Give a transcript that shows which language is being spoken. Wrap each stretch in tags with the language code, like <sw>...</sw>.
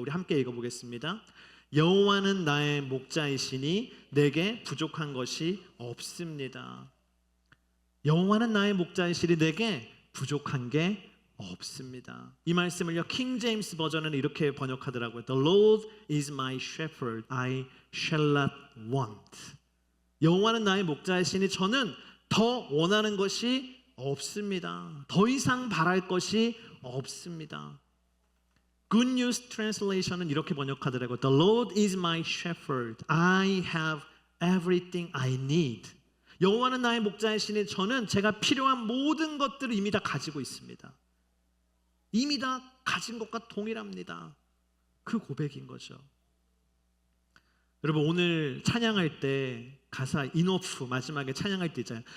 <ko>우리 함께 읽어보겠습니다. 여호와는 나의 목자이시니 내게 부족한 것이 없습니다. 여호와는 나의 목자이시니 내게 부족한 게 없습니다. 이 말씀을요, 킹 제임스 버전은 이렇게 번역하더라고요.</ko> <en>The Lord is my shepherd, I shall not want.</en> <ko>여호와는 나의 목자이시니 저는 더 원하는 것이 없습니다. 더 이상 바랄 것이 없습니다. Good News Translation은 이렇게 번역하더라고요.</ko> <en>The Lord is my shepherd, I have everything I need.</en> <ko>여호와는 나의 목자이시니 저는 제가 필요한 모든 것들을 이미 다 가지고 있습니다. 이미 다 가진 것과 동일합니다. 그 고백인 거죠. 여러분, 오늘 찬양할 때 가사 인오프 마지막에 찬양할 때 있잖아요.</ko>